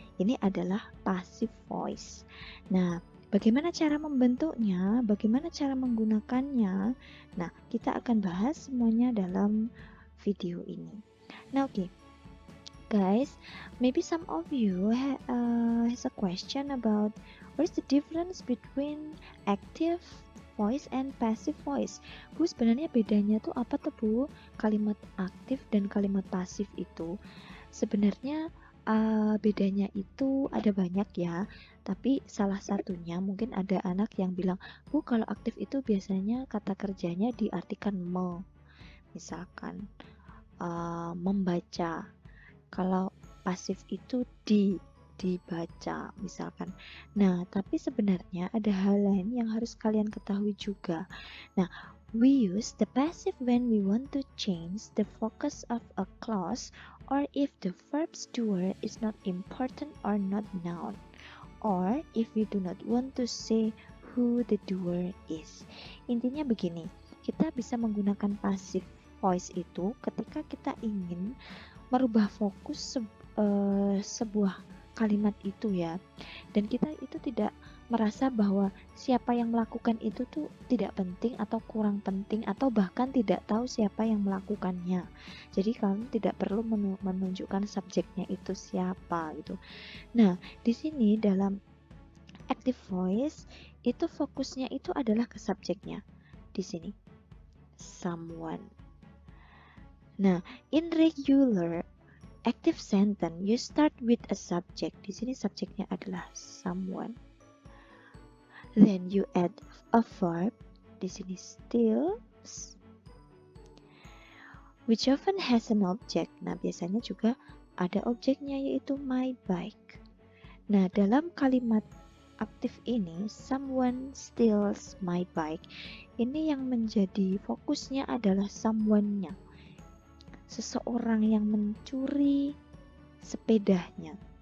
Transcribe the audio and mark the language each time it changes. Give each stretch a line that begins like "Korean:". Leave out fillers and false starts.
Indonesian: Ini adalah passive voice. Nah, bagaimana cara membentuknya? Bagaimana cara menggunakannya? Nah, kita akan bahas semuanya dalam video ini. Nah, oke.
English: Guys, maybe some of you has a question about what is the difference between active voice and passive voice.
Indonesian: Bu, sebenarnya bedanya tuh apa tuh Bu? Kalimat aktif dan kalimat pasif itu sebenarnya bedanya itu ada banyak ya, tapi salah satunya mungkin ada anak yang bilang, Bu, kalau aktif itu biasanya kata kerjanya diartikan misalkan membaca. Kalau pasif itu dibaca misalkan. Nah, tapi sebenarnya ada hal lain yang harus kalian ketahui juga.
English: Nah, we use the passive when we want to change the focus of a clause or if the verb's doer is not important or not noun, or if we do not want to say who the doer is.
Indonesian: Intinya begini, kita bisa menggunakan passive voice itu ketika kita ingin merubah fokus sebuah kalimat itu ya, dan kita itu tidak merasa bahwa siapa yang melakukan itu tuh tidak penting atau kurang penting atau bahkan tidak tahu siapa yang melakukannya. Jadi kalian tidak perlu menunjukkan subjeknya itu siapa gitu. Nah, di sini dalam active voice itu fokusnya itu adalah ke subjeknya. Di sini someone.
English: Nah, in regular active sentence, you start with a subject.
Indonesian: Di sini subjeknya adalah someone.
English: Then you add a verb.
Indonesian: Di sini
English: still, which often has an object.
Indonesian: Nah, biasanya juga ada objeknya yaitu my bike. Nah, dalam kalimat aktif ini,
English: someone steals my bike.
Indonesian: Ini yang menjadi fokusnya adalah someone-nya. Seseorang yang mencuri sepedanya.